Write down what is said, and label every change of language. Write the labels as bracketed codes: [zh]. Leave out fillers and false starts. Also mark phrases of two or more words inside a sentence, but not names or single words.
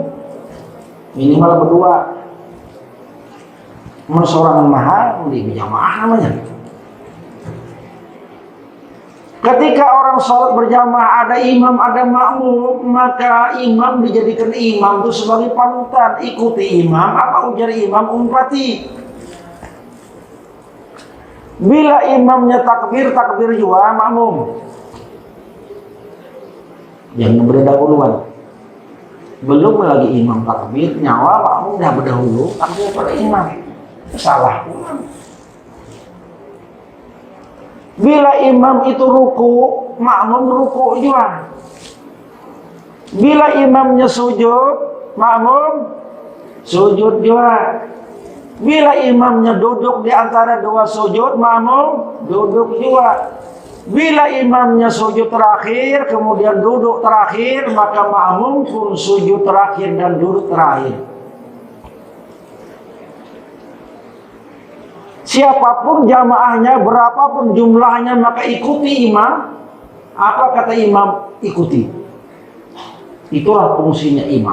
[bjn] Minimal berdua. Seorang mahal di berjamaah namanya. Ketika orang sholat berjamaah ada imam, ada makmum, maka imam dijadikan imam itu sebagai panutan. Ikuti imam, apa ujar imam, umpati. Bila imamnya takbir, takbir juga makmum. Yang berdahuluan. Belum lagi imam takbir, nyawa makmum dah berdahulu, takbir pada imam. Salah pulang. Bila imam itu ruku, makmum ruku juga. Bila imamnya sujud, makmum sujud juga. Bila imamnya duduk di antara dua sujud, makmum duduk juga. Bila imamnya sujud terakhir, kemudian duduk terakhir, maka makmum pun sujud terakhir dan duduk terakhir. Siapapun jamaahnya, berapapun jumlahnya, maka ikuti imam. Apa kata imam? Ikuti. Itulah fungsinya imam.